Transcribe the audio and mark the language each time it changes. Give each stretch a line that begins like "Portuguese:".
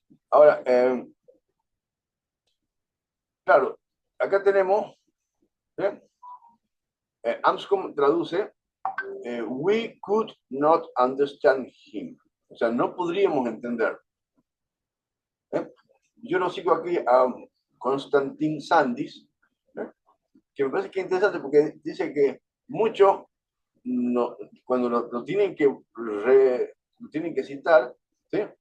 Spanish: Ahora, claro, acá tenemos, ¿eh?
English: Anscombe traduce, we could not understand him.
Spanish: O sea, no podríamos entender. Yo lo sigo aquí a Constantin Sandis, que me parece que es interesante porque dice que mucho, cuando lo tienen lo tienen que citar, ¿sí?